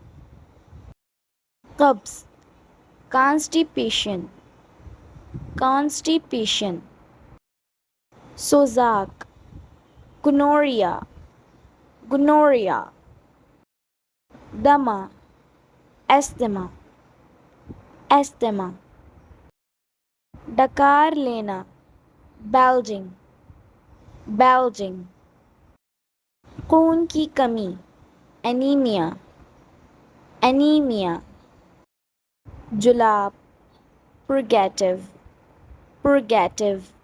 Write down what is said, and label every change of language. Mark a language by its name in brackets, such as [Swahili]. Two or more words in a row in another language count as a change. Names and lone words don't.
[English] कब्ज़, constipation, constipation। सोज़ाक, gonorrhea, gonorrhea। दमा, asthma, asthma। [Urdu] ڈکار لینا, [English] belching, belching। [Urdu] خون کی کمی, [English] anemia, anemia। जुलाब, purgative, purgative।